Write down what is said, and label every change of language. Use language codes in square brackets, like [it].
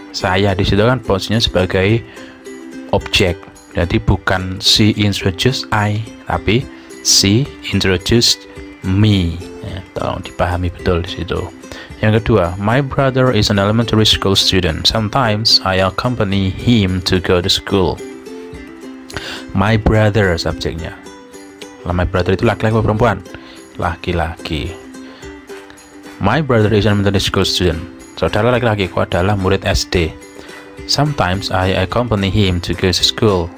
[id] Saya di situ kan posisinya sebagai objek. Jadi bukan [en] she introduced I, [id] tapi [en] she introduced me. [id] Ya, tolong dipahami betul di situ. Yang kedua, [en] my brother is an elementary school student. Sometimes I accompany him to go to school. [id] My brother subjeknya. My brother itu laki-laki atau perempuan? Laki-laki. [en] My brother is an elementary school student. [id] Saudara laki-lakiku adalah murid SD. [en] Sometimes I accompany him to go to school.